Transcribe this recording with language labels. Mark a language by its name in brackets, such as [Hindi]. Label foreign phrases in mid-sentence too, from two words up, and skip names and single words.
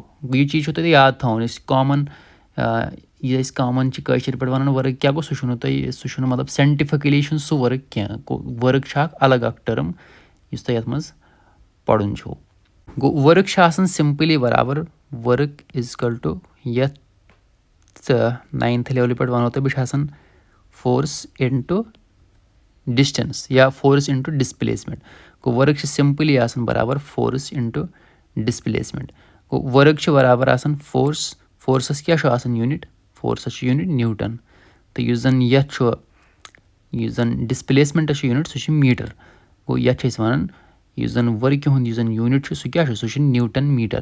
[Kashmiri] یہِ چیٖز چھُو تۄہہِ یاد تھاوُن یہِ أسۍ کامن چھِ کٲشِر پٲٹھۍ ونان ؤرک کیٛاہ گوٚو سُہ چھُنہٕ مطلب ساینٹِفِکٔلی چھُنہٕ سُہ ؤرک کینٛہہ. گوٚو ؤرک چھُ اکھ الگ اکھ ٹٔرٕم یُس تۄہہِ یتھ منٛز پرُن چھُو. گوٚو ؤرک چھِ آسان سمپلی برابر [English] work is equal to [Kashmiri] یتھ 9th لیولہِ پٮ۪ٹھ ونو تۄہہِ بہٕ چھُ آسان [English] force into distance [Kashmiri] یا [English] force into displacement. [Kashmiri] گوٚو ؤرک چھِ سمپلی آسان برابر [English] force into displacement. [Kashmiri] گوٚو ؤرک چھِ برابر آسان فورسس کیٛاہ چھُ آسان یوٗنٹ فورسس چھُ [English] unit newton [Kashmiri] تہٕ یُس زن یتھ چھُ یُس زن ڈِسپلیسمنٹس چھُ یوٗنٹ سُہ چھُ میٖٹر. گوٚو یتھ چھِ أسۍ ونان یُس زن ؤرکہِ ہُنٛد یُس زن یوٗنٹ چھُ سُہ کیٛاہ چھُ سُہ چھُ [English] newton metre.